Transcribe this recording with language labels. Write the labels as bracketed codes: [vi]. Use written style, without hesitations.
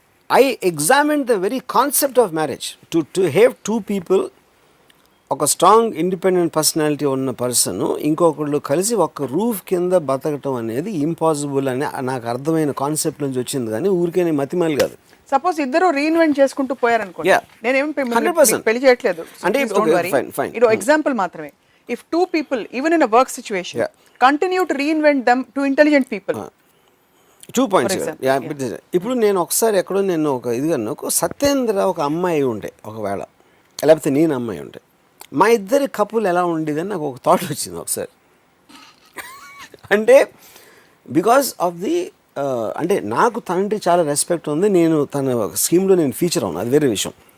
[en] I examine the very concept of marriage. To have two people, [te] ఒక strong independent personality ఉన్న person ఇంకొకళ్ళు కలిసి ఒక రూఫ్ కింద బతకటం అనేది ఇంపాసిబుల్ అని నాకు అర్థమైన కాన్సెప్ట్ నుంచి వచ్చింది, కానీ ఊరికే మతిమాలి కాదు. సపోజ్ ఇద్దరు రీఇన్వెంట్ చేసుకుంటూ పోయారనుకో, నేనేం పెళ్లి చేయట్లేదు అంటే ఇది ఎగ్జాంపుల్ మాత్రమే. [en] If two people, even in a work situation, continue to reinvent them to intelligent people. 2 points. [te] ఇప్పుడు నేను ఒకసారి ఎక్కడో నేను ఒక ఇదిగాను, సత్యేంద్ర ఒక అమ్మాయి ఉంటే ఒకవేళ, లేకపోతే నేను అమ్మాయి ఉంటే, మా ఇద్దరి కపుల్ ఎలా ఉండేదని నాకు ఒక థాట్ వచ్చింది ఒకసారి. అంటే బికాస్ ఆఫ్ ది అంటే నాకు తనంటే చాలా రెస్పెక్ట్ ఉంది, నేను తన స్కీమ్లో నేను ఫీచర్ అవును, అది వేరే విషయం.